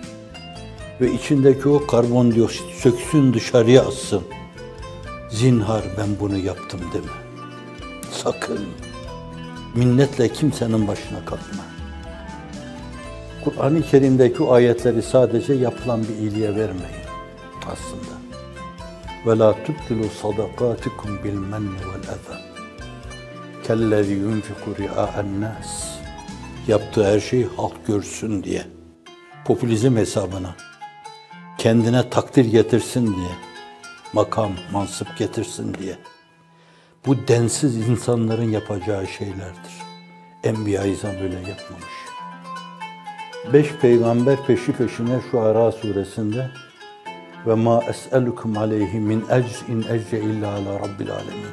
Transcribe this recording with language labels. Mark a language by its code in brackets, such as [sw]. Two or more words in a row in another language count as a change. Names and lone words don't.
[tr] Ve içindeki o karbondioksit söksün, dışarıya atsın. Zinhar ben bunu yaptım deme. Sakın. Minnetle kimsenin başına kalkma. Kur'an-ı Kerim'deki o ayetleri sadece yapılan bir iyiliğe vermeyin aslında. [ar] وَلَا تُبْتِلُوا صَدَقَاتِكُمْ بِالْمَنِّ وَالْاَذَى كَلَّذِي يُنْفِقُ رِعَاءَ النَّاسِ [tr] Yaptığı her şey halk görsün diye, popülizm hesabına, kendine takdir getirsin diye, makam, mansıp getirsin diye. Bu densiz insanların yapacağı şeylerdir. Enbiya-i İzam böyle yapmamış. 5 peygamber peşi peşine Şuara suresinde [ar] وما أسألكم عليه من أجر إن أجري إلا على رب العالمين.